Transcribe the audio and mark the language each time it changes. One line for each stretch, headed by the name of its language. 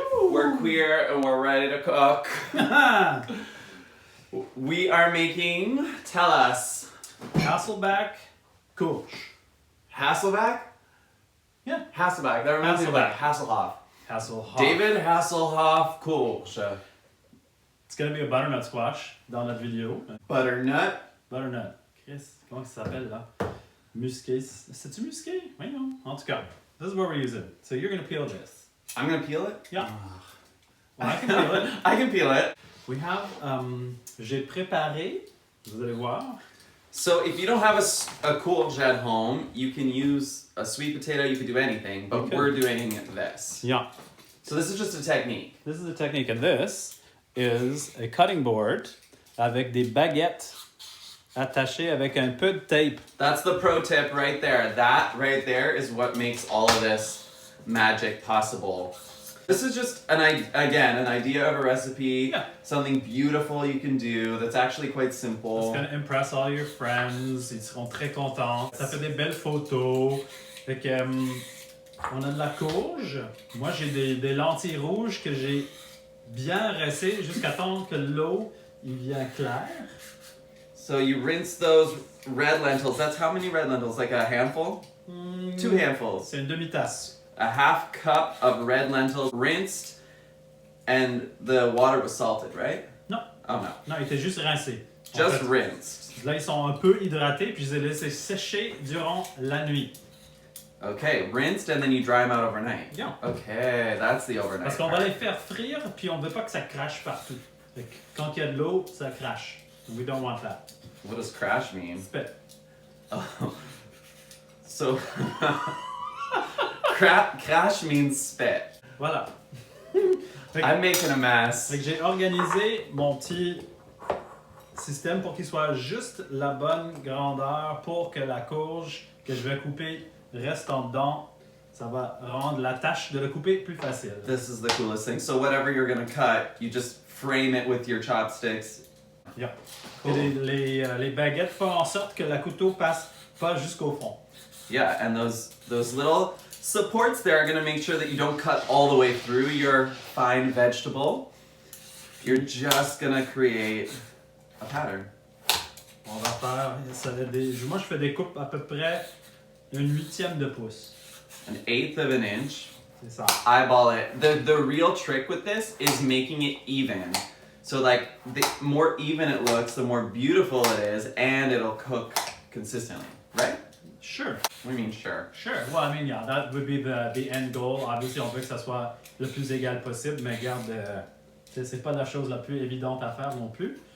English: We're queer and we're ready to cook. We are making, tell us. HASSLEBACK courge. HASSLEBACK? Yeah. HASSLEBACK. That reminds me of like Hasselhoff. Hasselhoff. David Hasselhoff courge. It's gonna be a butternut squash
French: dans notre vidéo.
English: Butternut. Butternut.
French: Chris, comment ça s'appelle là? Musqué. C'est-tu musqué? Oui, non. En tout cas,
English: this is what we're using. So you're gonna peel this. I'm gonna peel it? Yeah. Well, I can peel it. I can peel it. We have,
French: j'ai préparé, vous allez voir.
English: So if you don't have a courge at home, you can use a sweet potato, you could do anything, but we're doing this. Yeah. So this is just a technique. This is a technique, and this is a cutting board
French: avec des baguettes attachées avec un peu de tape.
English: That's the pro tip right there. That right there is what makes all of this magic possible. This is just, an idea of a recipe, something beautiful you can do that's actually quite simple. It's gonna impress all your friends,
French: ils seront très contents. Ça fait des belles photos. Fait que, on a de la courge. Moi, j'ai des lentilles rouges que j'ai bien rincées jusqu'à temps que l'eau il vient clair.
English: So you rinse those red lentils. That's how many red lentils? Like a handful? 2 handfuls.
French: C'est une demi-tasse.
English: A half cup of red lentils rinsed, and the water was salted, right?
French: Non.
English: Oh no.
French: Non, il était juste rincé.
English: Just rinsed.
French: Là, ils sont un peu hydratés, puis je les ai laissés sécher durant la nuit.
English: Okay, rinsed and then you dry them out overnight. Yeah. Okay, that's the overnight.
French: Parce qu'on va les faire frire, puis on veut pas que ça crache partout. Fait que quand il y a de l'eau, ça crache.
English: We don't want that. What does crash mean? Spit. Oh. So, crash means spit.
French: Voilà.
English: I'm making a mess.
French: Fait que j'ai organisé mon petit système pour qu'il soit juste la bonne grandeur pour que la courge que je vais couper reste en dedans. Ça va rendre la tâche de le couper plus facile.
English: This is the coolest thing. So whatever you're gonna cut, you just frame it with your chopsticks. Yeah. Cool.
French: Et les baguettes font en sorte que le couteau passe pas jusqu'au fond.
English: Yeah, and those little supports there are gonna make sure that you don't cut all the way through your fine vegetable. You're just gonna create a pattern.
French: On va faire moi je fais des coupes à peu près 1/8 de pouce.
English: 1/8 of an inch.
French: C'est ça.
English: Eyeball it. The real trick with this is making it even. So like the more even it looks, the more beautiful it is, and it'll cook consistently, right? Sure. What do you mean sure? Sure. Well, I mean, yeah, that would be the end goal. Obviously,
French: on veut que ça soit le plus égal possible, mais regarde, c'est pas la chose la plus évidente à faire non plus.